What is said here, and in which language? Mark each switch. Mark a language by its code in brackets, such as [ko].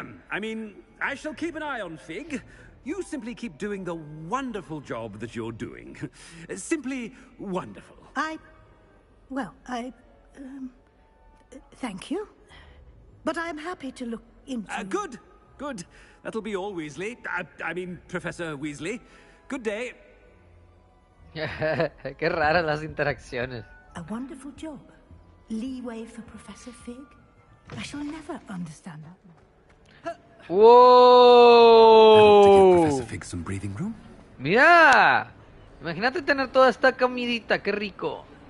[en] I mean, I shall keep an eye on Fig. You simply keep doing the wonderful job that you're doing. Simply wonderful. Thank you. But I'm happy to look into... Good. That'll be all, Weasley. I mean, Professor Weasley. Good day. [es] Qué raras las interacciones. [en] A wonderful job. Leeway for Professor Fig? I shall never understand that. ¡Wow! Professor Fig some breathing room? [es] ¡Mira! Imagínate tener toda esta comidita, qué rico.